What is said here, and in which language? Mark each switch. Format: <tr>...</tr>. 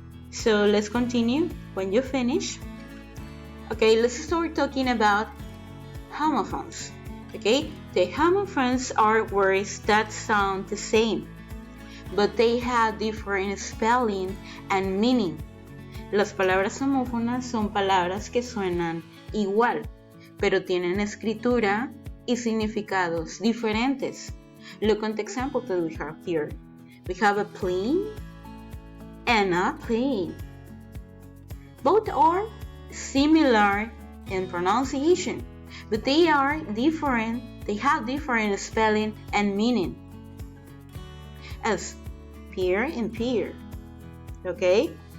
<en>So let's continue. When you finish, okay, let's start talking about homophones. Okay, the homophones are words that sound the same, but they have different spelling and meaning.</en> <es>Las palabras homófonas son palabras que suenan igual, pero tienen escritura y significados diferentes.</es> <en>Look at the example that we have here. We have a plane and a plane. Both are similar in pronunciation, but they are different. They have different spelling and meaning. As pear and pear, okay?</en>